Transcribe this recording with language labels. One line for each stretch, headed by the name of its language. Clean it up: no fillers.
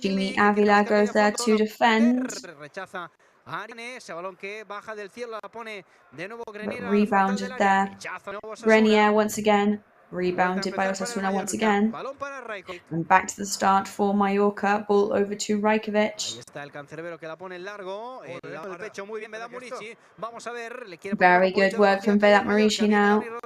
English: Chimi Ávila goes there to defend.
Spanish: Rechaza a Arne, ese balón que baja del cielo la pone de nuevo Grenier.
English: Rebounded there. Grenier once again. Rebounded by Osasuna once again. And back to the start for Mallorca. Ball over to Rajkovic.
Spanish: Ahí está el cancerbero que la pone en largo. El pecho muy bien, Vedat Murici. Vamos a ver.
English: Very good work from Vedat Murici now.